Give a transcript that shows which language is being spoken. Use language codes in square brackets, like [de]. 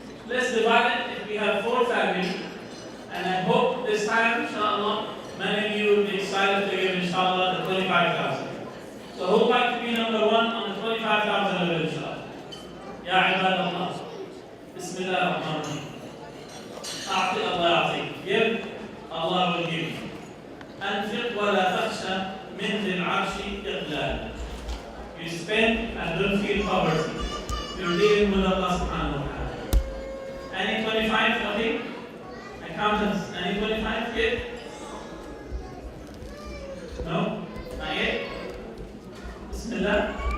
[en] Let's divide it if we have 4 families. And I hope this time, inshallah, many of you will be excited to give inshallah the 25,000. So who would like to be number 1 on the 25,000 level inshallah? [ar] Ya ibad Allah. Bismillah ar-Rahman ar-Rahim. A'ti Allah ya'ti. [en] Give, Allah will give you. [ar] أنفق ولا تخشى من ذي العرش إقلال. [en] You spend and don't feel poverty. You're dealing with Allah subhanahu wa ta'ala. Any 25, okay? Accountants, any 25 yet? No? Not yet? Bismillah.